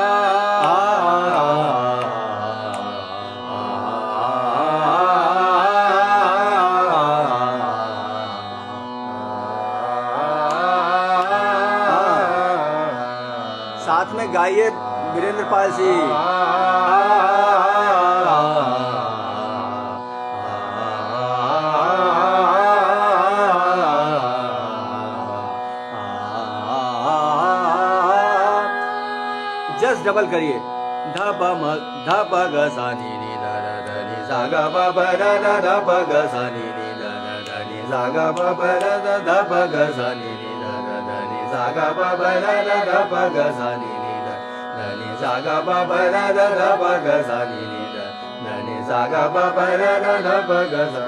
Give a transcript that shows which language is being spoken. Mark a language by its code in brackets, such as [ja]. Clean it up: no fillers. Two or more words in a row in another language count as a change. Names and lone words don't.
[hi] साथ में गाइए वीरेंद्र पाल सिंह। [en] just double [hi] करिए। ध प म ध प ग सा नि नि ध ध ध नि सा ग प प ध ध ध प ग सा नि नि ध ध ध नि सा ग प प ध ध ध प ग सा नि नि ध ध ध नि सा ग प प ध ध ध प ग सा नि नि ध ध नि सा ग प प ध ध ध प ग सा नि नि ध ध नि सा ग प प ध ध ध प ग सा।